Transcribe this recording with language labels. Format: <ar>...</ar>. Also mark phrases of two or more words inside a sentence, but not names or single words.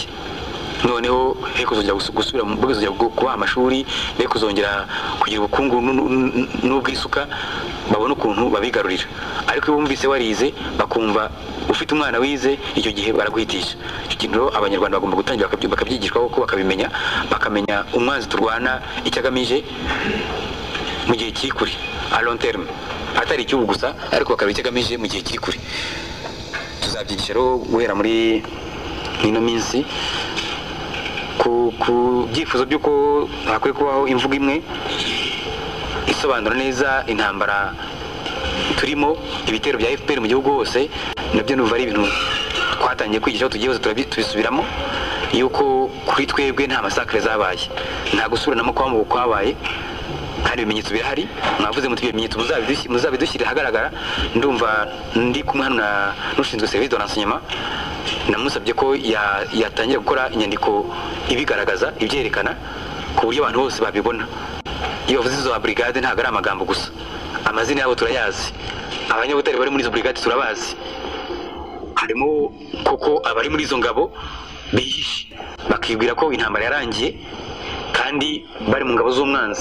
<rw>Noneho he kuzongera gusubira mu bwizongera kuba amashuri, he kuzongera kugira ubukungu n'ubwisuka, babona ukuntu babigarurira. Ariko iyo bumvise warize bakumva ufite umwana wize, icyo gihe baraguhitisha. Icyo kintu abanyarwanda bagomba gutangira bakabyigishwa ko bakamenya umwanzi turwana icyo agamije mu gihe kiri kure,</rw> <fr>a long terme,</fr> <rw>atari icyubu gusa, ariko bakareba icyo agamije mu gihe kiri kure. Tuzabyigisha rero guhera muri ino minsi ku byifuzo by'uko hakwiye kubaho imvugo imwe isobanura neza intambara turimo, ibitero bya FPR mu gihugu hose. Nabyo numva ari ibintu twatangiye kwigisha aho tugiye hose tubisubiramo, yuko kuri twebwe nta masakare zabaye, nta gusubiranamo kwabaye, kandi ibimenyetso birahari. Mwavuze muti ibimenyetso muzabidushyirira ahagaragara. Ndumva ndi kumwe hano n'ushinzwe</rw> <fr>service de renseignement,</fr> <rw>namusabye ko yatangira gukora inyandiko ibigaragaza, ibyerekana ku buryo abantu bose babibona. Iyo bavuze izo brigade ntabwo ari amagambo gusa, amazina yabo turayazi, abanyabutare bari muri izo brigade turabazi. Harimo koko abari muri izo ngabo bihishe bakibwira ko intambara yarangiye kandi bari mu ngabo z'umwanzi.</rw>